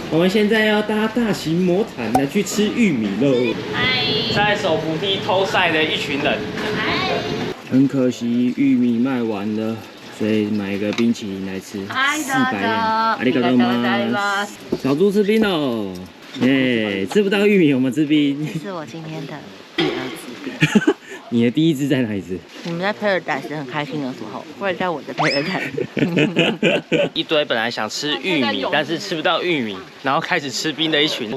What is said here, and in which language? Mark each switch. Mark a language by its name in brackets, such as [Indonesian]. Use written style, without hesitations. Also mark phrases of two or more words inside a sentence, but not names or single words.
[Chinese] 现在要搭大型魔毯来去吃玉米喽。在手扶梯偷晒的一群人。很可惜玉米卖完了，所以买个冰淇淋来吃，400元。 [Japanese] ありがとうございます。 [Chinese] 小猪吃冰哦，耶！吃不到玉米，我们吃冰。这是我今天的第2次冰。你的第一只在哪里吃？你们在 Paradise 很开心的时候，我也在我的 Paradise。一堆本来想吃玉米，但是吃不到玉米，然后开始吃冰的一群。